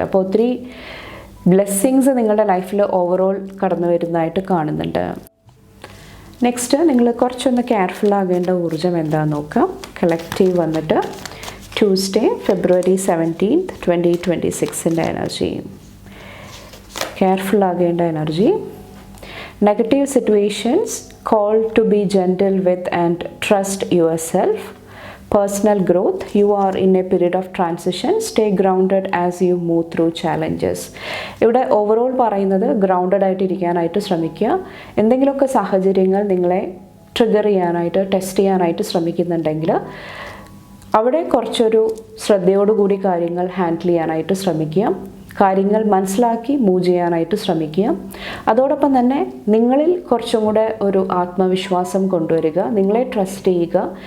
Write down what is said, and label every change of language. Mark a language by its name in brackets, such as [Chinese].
[Malayalam] അപ്പോൾ ഒത്തിരി ബ്ലെസ്സിങ്സ് നിങ്ങളുടെ ലൈഫിൽ ഓവറോൾ കടന്നു വരുന്നതായിട്ട് കാണുന്നുണ്ട്. നെക്സ്റ്റ് നിങ്ങൾ കുറച്ചൊന്ന് കെയർഫുൾ ആകേണ്ട ഊർജ്ജം എന്താണെന്ന് നോക്കാം. കളക്റ്റീവ് വന്നിട്ട് Tuesday February 17, 2026 energy. Careful ആകേണ്ട energy. [English] Negative situations, call to be gentle with and trust yourself. Personal growth, you are in a period of transition. Stay grounded as you move through challenges. [Malayalam] ഇവിടെ overall പറയുന്നത് grounded ആയിട്ടിരിക്കാനായിട്ട് ശ്രമിക്കുക. എന്തെങ്കിലുമൊക്കെ സാഹചര്യങ്ങൾ നിങ്ങളെ trigger ചെയ്യാനായിട്ട്, test ചെയ്യാനായിട്ട് ശ്രമിക്കുന്നുണ്ടെങ്കിൽ അവിടെ കുറച്ചൊരു ശ്രദ്ധയോടുകൂടി കാര്യങ്ങൾ ഹാൻഡിൽ ചെയ്യാനായിട്ട് ശ്രമിക്കുക. കാര്യങ്ങൾ മനസ്സിലാക്കി മൂവ് ചെയ്യാനായിട്ട് ശ്രമിക്കുക. അതോടൊപ്പം തന്നെ നിങ്ങളിൽ കുറച്ചും കൂടെ ഒരു ആത്മവിശ്വാസം കൊണ്ടുവരിക. നിങ്ങളെ ട്രസ്റ്റ് ചെയ്യുക.